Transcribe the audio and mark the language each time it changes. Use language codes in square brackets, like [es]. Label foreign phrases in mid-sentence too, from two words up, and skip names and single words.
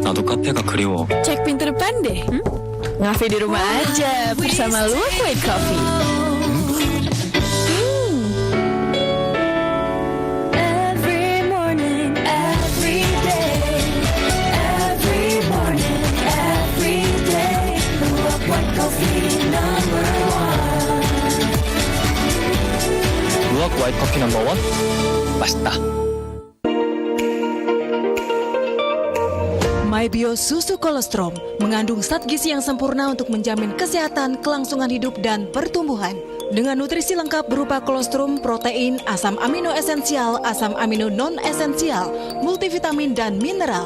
[ko] 나도 카페가 그리워. [id] Cek pintu depan deh. Ngafe di rumah aja bersama Luwak White Coffee. [en] Every morning, every day, every morning, every day, Luwak White Coffee number 1. [ko] 루악 화이트 커피 넘버 1. 맛있다. [id] MyBio Susu Kolostrum mengandung zat gizi yang sempurna untuk menjamin kesehatan, kelangsungan hidup, dan pertumbuhan. Dengan nutrisi lengkap berupa kolostrum, protein, asam amino esensial, asam amino non-esensial, multivitamin, dan mineral.